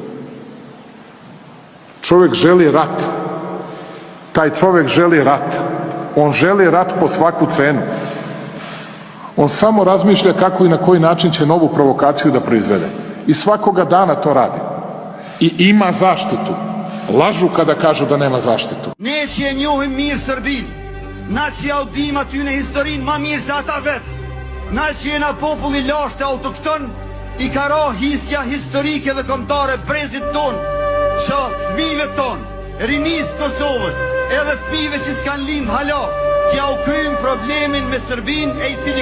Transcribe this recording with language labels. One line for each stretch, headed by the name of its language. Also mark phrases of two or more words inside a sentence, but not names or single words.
Serbian: Čovjek želi rat. Taj čovjek želi rat. On želi rat po svaku cenu. On samo razmišlja kako i na koji način će novu provokaciju da proizvede. I svakoga dana to radi. I ima zaštitu. Lažu kada kažu da nema zaštitu.
Albanian: Ne që e njohim mirë Serbin, na që ja u dim aty në historinë ma mirë se ata vetë, na që jena populli lashtë autokton, i ka ra hisja historike dhe kombëtare brezit ton, që fëmijëve ton, rinis Kosovës, edhe fëmijëve që s'kan lind hala, t'ja u kryjmë problemin me Serbin e i cili